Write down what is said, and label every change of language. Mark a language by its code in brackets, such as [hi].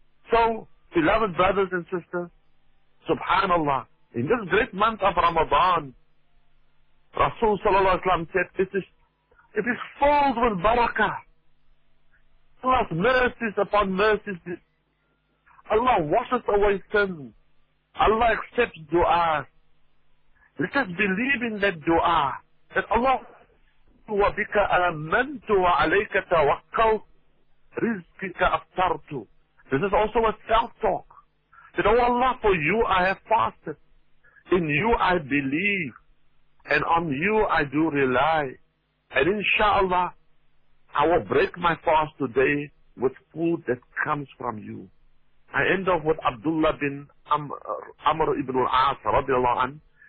[en] So, beloved brothers and sisters, subhanAllah, in this great month of Ramadan, Rasul sallallahu alayhi wa sallam said, it is filled with barakah. Allah's mercies upon mercies. Allah washes away sins. Allah accepts dua. Let us believe in that dua. That Allah, [ar] وَبِكَ أَمَنْتُ وَعَلَيْكَ تَوَكَّلْتُ رِزْكِكَ أَفْتَرْتُ. [en] This is also a self-talk. That, oh Allah, for you I have fasted. In you I believe. And on you I do rely. And inshallah, I will break my fast today with food that comes from you. I end off with Abdullah bin Amr ibn al-As, radiallahu anhu.